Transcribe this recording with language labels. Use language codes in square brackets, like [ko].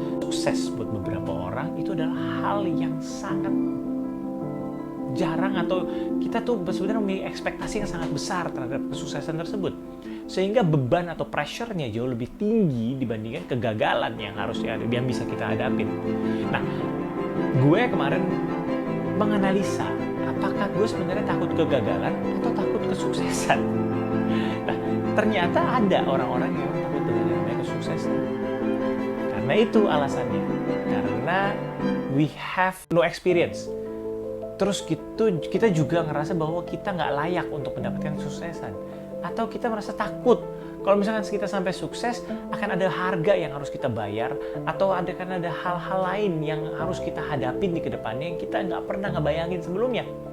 [id] Sukses buat beberapa orang itu adalah hal yang sangat jarang, atau kita tuh sebenarnya memiliki ekspektasi yang sangat besar terhadap kesuksesan tersebut, sehingga beban atau pressure-nya jauh lebih tinggi dibandingkan kegagalan yang bisa kita hadapin. Nah, gue kemarin menganalisa apakah gue sebenarnya takut kegagalan atau takut kesuksesan. Nah, ternyata ada orang-orang yang takut dengan yang namanya kesuksesan. Karena itu alasannya. Karena [en] we have no experience. [id] Terus kita juga ngerasa bahwa kita nggak layak untuk mendapatkan kesuksesan. Atau kita merasa takut kalau misalkan kita sampai sukses, akan ada harga yang harus kita bayar, atau akan ada hal-hal lain yang harus kita hadapin di kedepannya yang kita nggak pernah ngebayangin sebelumnya.